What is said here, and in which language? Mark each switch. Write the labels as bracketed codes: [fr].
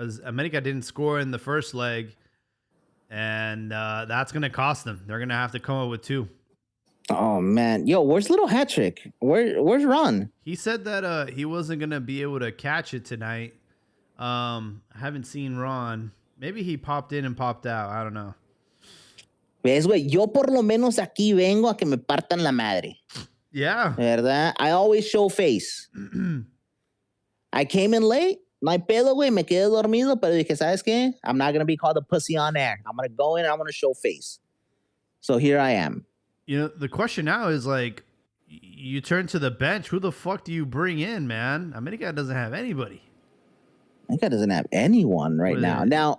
[en] As America didn't score in the first leg, and that's going to cost them. They're going to have to come up with 2. Oh, man. Yo, where's Little Hat Trick? Where's Ron? He said that he wasn't going to be able to catch it tonight. I haven't seen Ron. Maybe he popped in and popped out. I don't know. [es] ¿Ves, güey? Yo por lo menos aquí vengo a que me partan la madre. [en] Yeah. [es] ¿Verdad? [en] I always show face. I came in late. [es] No hay pedo, güey. Me quedé dormido, pero dije, ¿sabes qué? [en] I'm not going to be called a pussy on air. I'm going to go in and I'm going to show face. So here I am. You know, the question now is like, you turn to the bench. Who the fuck do you bring in, man? America doesn't have anybody. America doesn't have anyone right now. Now,